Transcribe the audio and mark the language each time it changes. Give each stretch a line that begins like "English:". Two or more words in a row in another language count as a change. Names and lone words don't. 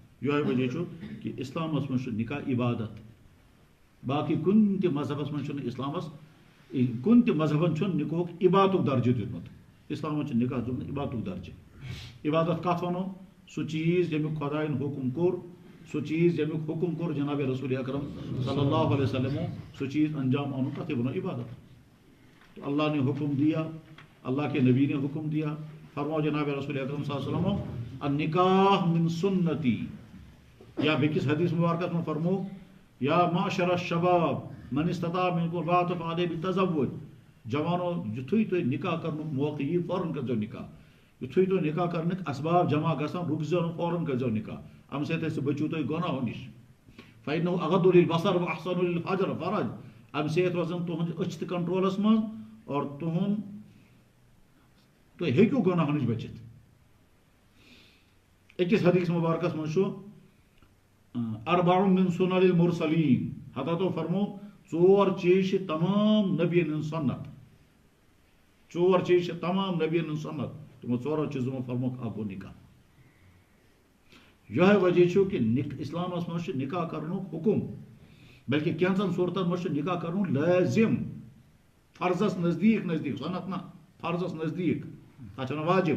Kashmiri: یِہوے وجہ چھُ کہ اسلامس مز چھُ نکاح عبادت. باقی کُنہِ تہِ مذہبس منٛز چھُنہٕ اسلامس کُنہِ تہِ مذہبن چھُنہٕ نکاحُک عبادتُک درجہٕ دیُتمُت. اسلامن چھُ نکاح دیُتمُت عبادتُک درجہٕ. عبادت کتھ ونو سُہ چیٖز ییٚمیُک خۄدایَن حکم کوٚر سُہ چیٖز ییٚمیُک حکم کوٚر جناب رسول اکرم
Arabic: صلی اللہ علیہ وسلمو
Kashmiri: سُہ چیٖز انجام اونُن تتھے ونو عبادت.
Urdu: تو اللہ نے حکم دیا اللہ کے نبی نے حکم دیا فرماؤ جناب رسول اکرم
Arabic: صلی اللہ علیہ وسلم النکاح من سنتی.
Kashmiri: یا بیٚکِس حدیث مبارکس میں فرمو
Arabic: یا معاشر الشباب من استطاع منکم الباءۃ فعلیہ بالتزوج.
Kashmiri: جوانو یُتھُے تۄہہِ نکاح کرنُک موقع یی فوراً کٔرزیٚو نکاح. یُتھُے تۄہہِ نکاح کرنٕکۍ اسباب جمع گژھن رُکزیٚو نہٕ فوراً کٔرزیٚو نکاح. امہِ سۭتۍ بٔچِو تُہۍ گۄناہو نِش.
Arabic: فإنه اغض للبصر واحسن للفرج.
Kashmiri: امہِ سۭتۍ روزن تُہنٛد أچھ تہِ کنٹرولس منٛز اور تُہُنٛد تُہۍ ہیٚکِو گۄناہو نِش بٔچِتھ. أکِس حدیث مبارکس منٛز چھُ
Arabic: اربع من سنن المرسلین.
Kashmiri: حضرتو فرمو ژور چیٖز چھِ تمام نبین ہٕنٛز سنت. ژور چیٖز چھِ تمام نبین ہٕنٛز سنت. تِمو ژورو چیٖزو منٛز فرموکھ اکھ گوٚو نکاح. یِہوے وجہ چھُ کہ اسلامس منٛز چھُ نکاح کرنُک حکم بلکہ کینٛژن صوٗرتن منٛز چھُ نکاح کرُن لٲزم فرضس نزدیٖک نزدیٖک سنت نہ فرضس نزدیٖک تتھ چھُ ونان واجب.